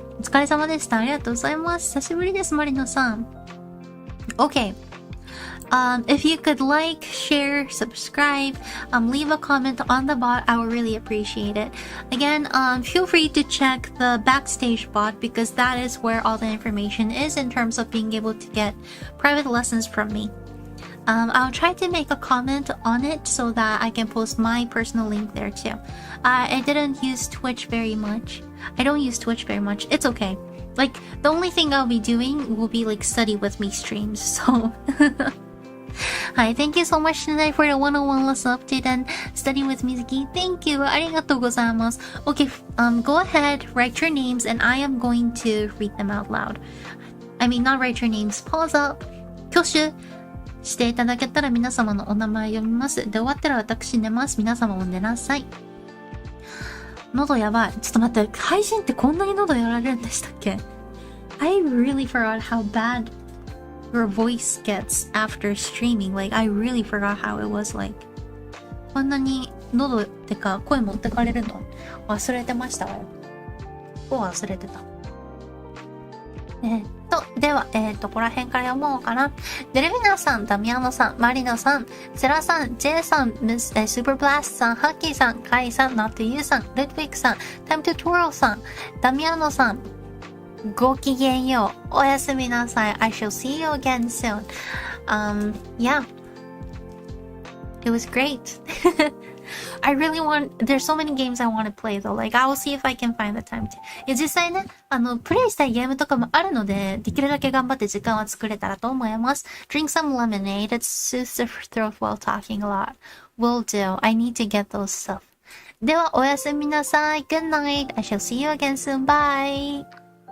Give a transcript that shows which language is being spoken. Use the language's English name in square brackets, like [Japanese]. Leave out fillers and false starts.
[Japanese] お疲れ様でした。ありがとうございます。久しぶりです、マリノさん。 [English] Okay. If you could like, share, subscribe, leave a comment on the bot, I would really appreciate it. Again, feel free to check the Backstage bot because that is where all the information is in terms of being able to get private lessons from me. I'll try to make a comment on it so that I can post my personal link there too. I didn't use Twitch very much. I don't use Twitch very much. It's okay. Like, the only thing I'll be doing will be like study with me streams, so... Hi, thank you so much tonight for the 101 lesson update and study with Mizuki. Thank you. [Japanese] ありがとうございます。 [English] Okay, go ahead, write your names, and I am going to read them out loud. I mean, not write your names. Pause up. [Japanese] 挙手していただけたら皆様のお名前読みます。で、終わったら私寝ます。皆様も寝なさい。喉やばい。ちょっと待って、配信ってこんなに喉やられるんでしたっけ？ [English] I really forgot how bad your voice gets after streaming. Like, I really forgot how it was like. [Japanese] こんなに喉ってか声持ってかれるの忘れてましたわよ。忘れてた。では、ここら辺から読もうかな。デルビナさん、ダミアノさん、マリノさん、セラさん、ジェイさん、スーパーブラストさん、ハッキーさん、カイさん、ナットユーさん、ルッドウィックさん、タイムトゥトゥローさん、ダミアノさん、ごきげんよう。おやすみなさい。 [English] I shall see you again soon. Yeah. It was great. I really there's so many games I want to play though. Like, I will see if I can find the time to. [Japanese] いや、実際ね、プレイしたいゲームとかもあるので、できるだけ頑張って時間は作れたらと思います。 [English] Drink some lemonade. It soothes the throat while talking a lot. Will do. I need to get those stuff. [Japanese] では、おやすみなさい。 [English] Good night. I shall see you again soon. Bye.